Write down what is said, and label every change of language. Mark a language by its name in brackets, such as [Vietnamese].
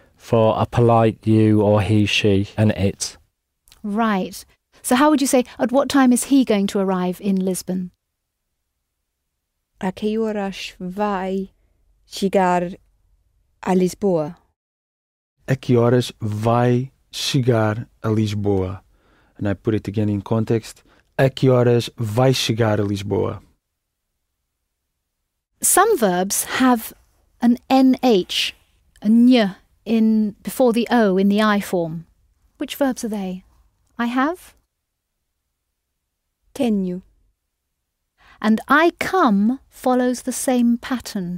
[English] for a polite you or he, she, and it. Right. So how would you say, at what time is he going to arrive in Lisbon? [Portuguese] A que horas vai chegar a Lisboa? A que horas vai chegar a Lisboa? [English] And I put it again in context. [Portuguese] A que horas vai chegar a Lisboa? [English] Some verbs have an NH, a ny, before the O in the I form. Which verbs are they? I have. [Portuguese] Tenho. [English] And I come follows the same pattern.